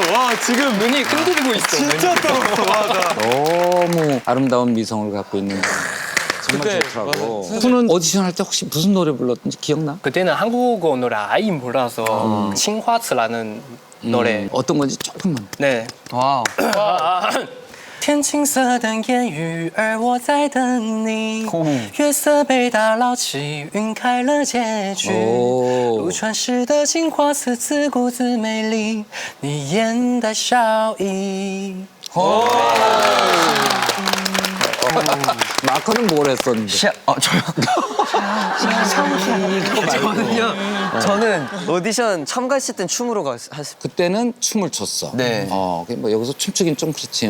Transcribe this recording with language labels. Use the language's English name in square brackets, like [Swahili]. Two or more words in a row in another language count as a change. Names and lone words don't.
[Korean] 와, 지금 눈이 흔들리고 있어. 진짜 떠났어. 맞아. 너무 아름다운 미성을 갖고 있는 정말 그때, 좋더라고. 맞아요. 후는 오디션 할 때 혹시 무슨 노래 불렀는지 기억나? 그때는 한국어 노래 아예 몰라서 칭화츠라는 노래. 어떤 건지 조금만. 네. 와우. [Chinese] 天青色的烟雨，而我在等你。月色被打捞起，晕开了结局。如传世的镜花似自顾自美丽，你眼带笑意。 [Korean] 마커는 뭘 했었는데? 저는 오디션 참가했을 땐 춤으로 갔어요. 그때는 춤을 췄어. 네. 뭐 여기서 춤추긴 좀 그렇지.